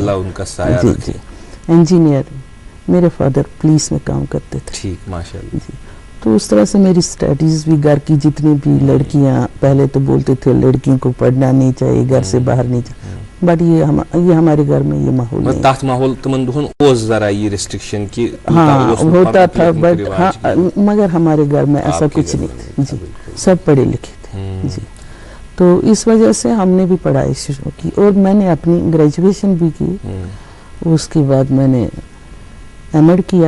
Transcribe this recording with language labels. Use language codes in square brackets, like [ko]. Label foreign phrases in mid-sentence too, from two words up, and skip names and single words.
[ur] اللہ ان کا سایہ رکھے. انجینئر. میرے فادر پولیس میں کام کرتے تھے. ٹھیک ماشاءاللہ. جی تو اس طرح سے میری اسٹڈیز بھی گھر کی جتنی بھی لڑکیاں پہلے تو بولتے تھے لڑکیوں کو پڑھنا نہیں چاہیے گھر سے باہر نہیں چاہیے بٹ یہ ہمارے گھر میں یہ ماحول نہیں. [ks] تات ماحول تمن دہن اوس ذرا یہ ریسٹرکشن کی [ur] ہاں ہوتا تھا بٹ ہاں مگر ہمارے گھر میں ایسا کچھ نہیں. جی سب پڑھے لکھے تھے. جی تو اس وجہ سے ہم نے بھی پڑھائی شروع کی اور میں نے اپنی گریجویشن بھی کی. اس کے بعد میں نے ایم ایڈ کیا